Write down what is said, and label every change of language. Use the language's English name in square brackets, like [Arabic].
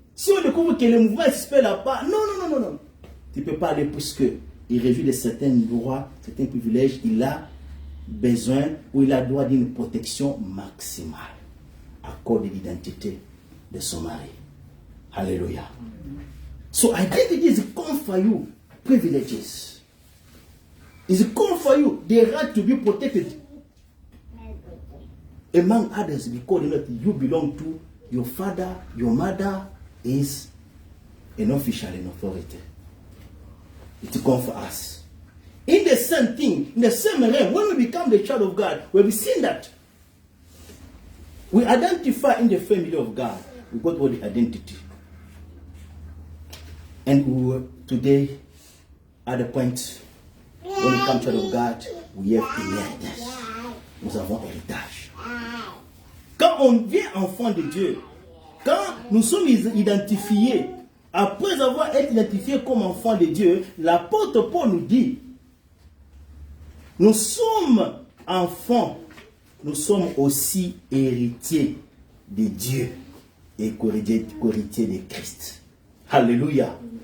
[French] Si on découvre que le mouvement est suspect là-bas, non. Tu ne peux pas aller puisque il réjouit de certains droits, certains privilèges. Il a besoin ou il a droit d'une protection maximale à cause de l'identité de son mari. Alléluia. [English] So identity is come for you. Privileges. It's come for you the right to be protected among others because you belong to your father, your mother is an official in authority. It comes for us. In the same thing, in the same realm, when we become the child of God, we've seen that we identify in the family of God. We got all the identity. And today, at the point when we come to the God, we have inheritance. [French] Nous avons héritage. Quand on devient enfant de Dieu, quand nous sommes identifiés, après avoir été identifiés comme enfants de Dieu, l'apôtre Paul nous dit, nous sommes enfants, nous sommes aussi héritiers de Dieu et co-héritiers de Christ. Alléluia.